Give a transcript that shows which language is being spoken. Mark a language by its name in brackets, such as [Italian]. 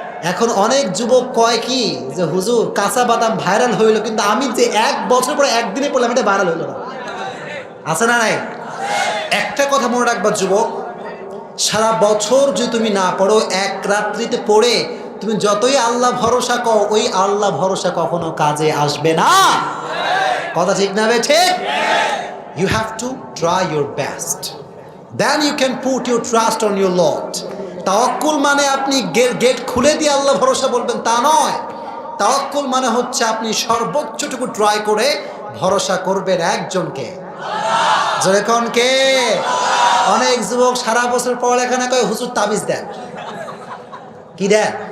[Bangla] এখন অনেক যুবক কয় কি যে হুজুর কাঁচা বাদাম ভাইরাল হইল, কিন্তু আমি যে 1 বছর পরে একদিনে পড়লাম এটা ভাইরাল হইল না। আছে না নাই? একটা কথা মনে রাখবা যুবক, সারা বছর যদি তুমি না পড়ো, এক রাত্রিতে পড়ে তুমি যতই আল্লাহ ভরসা কও, ওই আল্লাহ ভরসা কখনো কাজে আসবে না। কথা ঠিক না বে ঠিক? [English] You have to try your best, then you can put your trust on your Lord. [Bangla] তাওয়াক্কুল মানে আপনি গেট খুলে দিয়ে আল্লাহ ভরসা বলবেন তা নয়। তাওয়াক্কুল মানে হচ্ছে আপনি সর্বোচ্চটুকু ট্রাই করে ভরসা করবেন একজনকে। যখন কে? অনেক যুবক সারা বছর পড়ালেখা না করে হুজুর তাবিজ দেন। কি দেন?